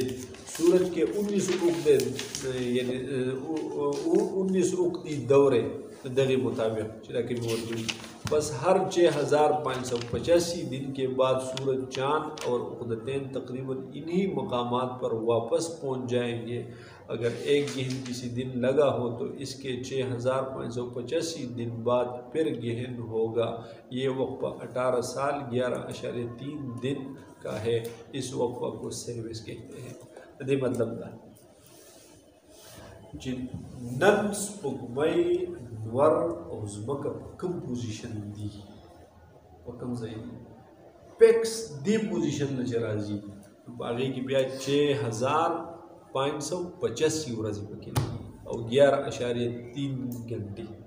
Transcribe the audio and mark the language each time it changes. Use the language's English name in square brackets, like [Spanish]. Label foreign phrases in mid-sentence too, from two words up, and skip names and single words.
[Urdu] سورج کے 19 عقدے یعنی 19 عقدی دورے دگے مطابق چلا کے موجود بس ہر 6,585 دن کے بعد سورج چاند اور عقدتین تقریباً انہیں مقامات پر واپس پہنچ جائیں گے. اگر ایک گہن کسی دن لگا ہو تو اس کے 6,585 دن بعد پھر گہن ہوگا. یہ وقفہ 18 سال 11.3 دن کا ہے. اس وقفہ کو سروس کہتے ہیں. [Pashto] د مطلب دا چې نن سپوږمۍ نور او ځمکه په کوم پوزیشن دي په کوم ځای دي پیکس دی پوزیشن نه چې راځي په هغې کې بیا 6,585 ورځې پکې لګي او 11.3 ګنټې.